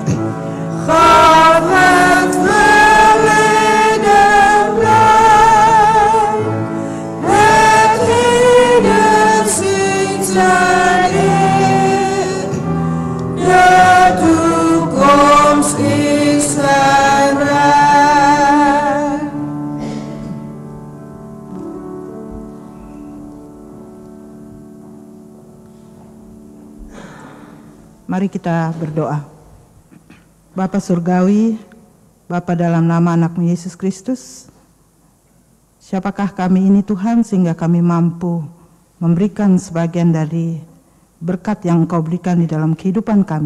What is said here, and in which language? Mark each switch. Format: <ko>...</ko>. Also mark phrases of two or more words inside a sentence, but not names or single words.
<nl>Gaf het verleden blij, het heden zingt zijn eer, de toekomst is zijn rijk.</nl> <id>Mari kita berdoa. Bapa Surgawi, Bapa dalam nama anakmu Yesus Kristus, siapakah kami ini Tuhan sehingga kami mampu memberikan sebagian dari berkat yang Engkau berikan di dalam kehidupan kami.</id>